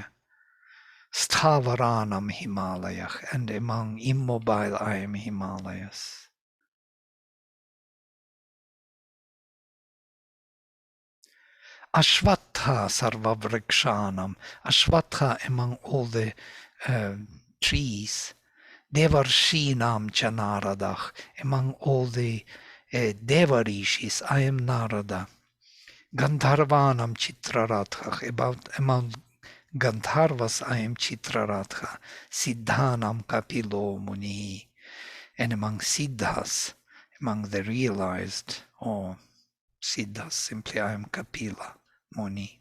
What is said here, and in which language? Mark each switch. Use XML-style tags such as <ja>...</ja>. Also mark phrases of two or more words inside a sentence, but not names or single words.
<sa>स्थावराणां हिमालयः,</sa> <en>and among immobile I am Himalayas.</en> <sa>अश्वत्थः सर्ववृक्षाणाम्,</sa> <en>Ashvatha among all the trees.</en> <sa>देवर्षीणां च नारदः,</sa> <en>among all the Devarishis I am Narada.</en> <sa>गन्धर्वाणां चित्ररथः,</sa> <en>among Gandharvas I am Chitraratha.</en> <sa>सिद्धानां कपिलो मुनिः,</sa> <en>and among Siddhas, among the realized, or Siddhas, simply I am Kapila Muni.</en>